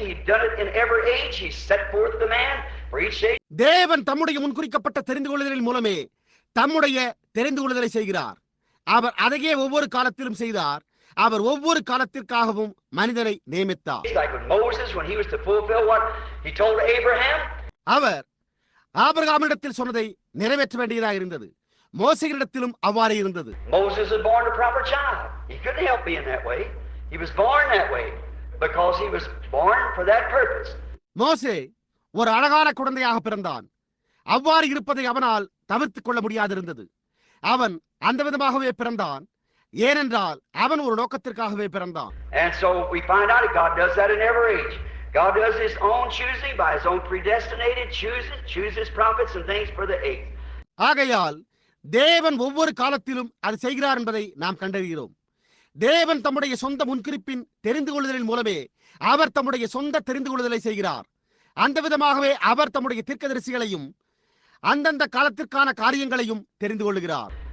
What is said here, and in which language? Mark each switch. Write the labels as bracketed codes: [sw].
[en] He's done it in every age. He set forth the man for each age. [ta] தேவன் தம்முடைய முன்குறிக்கப்பட்ட தெரிந்து கொள்ளுதலின் மூலமே தம்முடைய தெரிந்து கொள்ளுதலை செய்கிறார். அவர் அதையே ஒவ்வொரு காலத்திலும் செய்தார். அவர் ஒவ்வொரு காலத்திற்காகவும் மனிதனை நியமித்தார். [en] Like with Moses when he was to fulfill what he told Abraham. [ta] அவர் ஆபிரகாமிடத்தில் சொன்னதை நிறைவேற்ற வேண்டியதாக இருந்தது. மோசேயிடத்திலும் அவ்வாறே இருந்தது. [en] Moses was born a proper child. He couldn't help being that way. He was born that way because he was born for that purpose. [ta] மோசே ஒரு அழகான குழந்தையாக பிறந்தான். அவ்வாறு இருப்பதை அவனால் தவிர்த்துக் கொள்ள முடியாதிருந்தது. அவன் அந்த விதமாகவே பிறந்தான். ஏனென்றால் அவன் ஒரு நோக்கத்திற்காகவே பிறந்தான். [en] And so we find out that God does that in every age. God does his own choosing by his own predestinated chooses prophets and things for the age. [ta] ஆகையால் தேவன் ஒவ்வொரு காலத்திலும் அது செய்கிறார் என்பதை நாம் கண்டறிகிறோம். தேவன் தம்முடைய சொந்த முன்குறிப்பின் தெரிந்து கொள்ளுதலின் மூலமே அவர் தம்முடைய சொந்த தெரிந்து கொள்ளுதலை செய்கிறார். அந்த விதமாகவே அவர் தம்முடைய தீர்க்கதரிசிகளையும் அந்தந்த காலத்திற்கான காரியங்களையும் தெரிந்து கொள்ளுகிறார்.